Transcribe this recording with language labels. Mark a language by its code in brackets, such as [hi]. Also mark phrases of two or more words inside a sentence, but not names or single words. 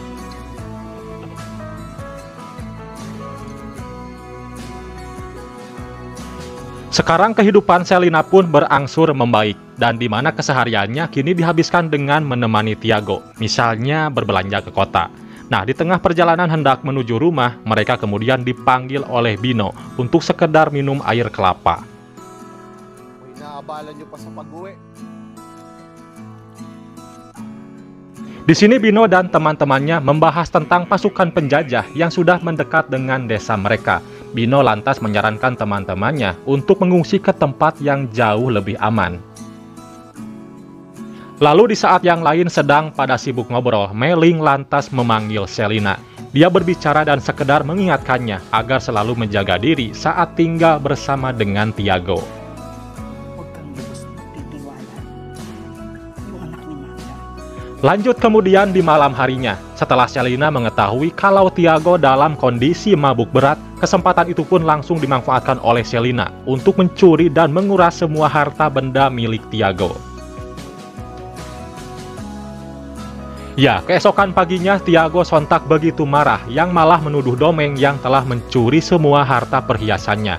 [id] Sekarang kehidupan Selena pun berangsur membaik, dan di mana kesehariannya kini dihabiskan dengan menemani Tiago, misalnya berbelanja ke kota. Nah, di tengah perjalanan hendak menuju rumah, mereka kemudian dipanggil oleh Bino untuk sekedar minum air kelapa. [tl] Inaabalan nyo pa sa pag-uwi. [id] Di sini Bino dan teman-temannya membahas tentang pasukan penjajah yang sudah mendekat dengan desa mereka. Bino lantas menyarankan teman-temannya untuk mengungsi ke tempat yang jauh lebih aman. Lalu di saat yang lain sedang pada sibuk ngobrol, Meling lantas memanggil Shelina. Dia berbicara dan sekedar mengingatkannya agar selalu menjaga diri saat tinggal bersama dengan Tiago. [tl] Huwag kang titiwala. Yung anak ni Mama. [id] Lanjut kemudian di malam harinya, setelah Shelina mengetahui kalau Tiago dalam kondisi mabuk berat, kesempatan itu pun langsung dimanfaatkan oleh Shelina untuk mencuri dan menguras semua harta benda milik Tiago. Ya, keesokan paginya Tiago sontak begitu marah yang malah menuduh Domeng yang telah mencuri semua harta perhiasannya.